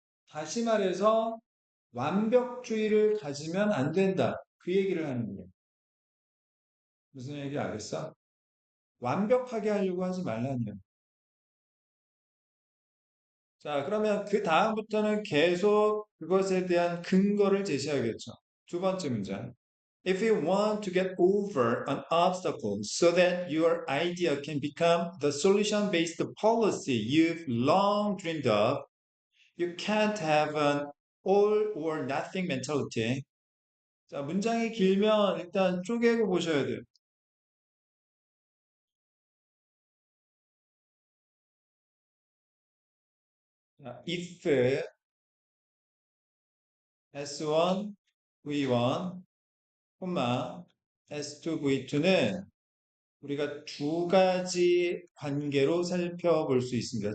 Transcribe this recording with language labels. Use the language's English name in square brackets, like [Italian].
[Korean] 다시 말해서 완벽주의를 가지면 안 된다. 그 얘기를 하는 거예요. 무슨 얘기 알겠어? 완벽하게 하려고 하지 말라는 거예요. 자, 그러면 그 다음부터는 계속 그것에 대한 근거를 제시하겠죠. 두 번째 문장. [English] If you want to get over an obstacle so that your idea can become the solution-based policy you've long dreamed of, you can't have an all or nothing mentality. [Korean] 자, 문장이 길면 일단 쪼개고 보셔야 돼요. 자, if S1, V1, S2, V2는 우리가 두 가지 관계로 살펴볼 수 있습니다.